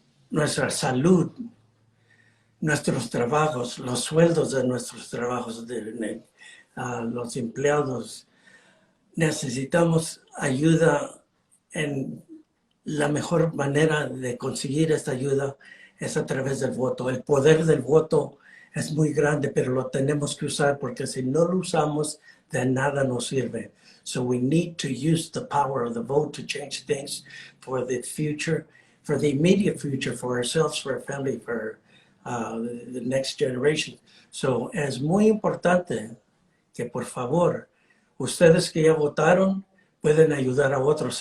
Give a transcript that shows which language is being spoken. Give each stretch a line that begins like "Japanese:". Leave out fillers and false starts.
Spanish: nuestra salud, nuestros trabajos, los sueldos de nuestros trabajos, los empleados, necesitamos ayuda. En la mejor manera de conseguir esta ayuda es a través del voto. El poder del voto es muy grande, pero lo tenemos que usar, porque si no lo usamos, de nada nos sirve.
English: So we need to use the power of the vote to change things for the future, for the immediate future, for ourselves, for our family, for the next generation.
Spanish: So es muy importante que, por favor, ustedes que ya votaron pueden ayudar a otros.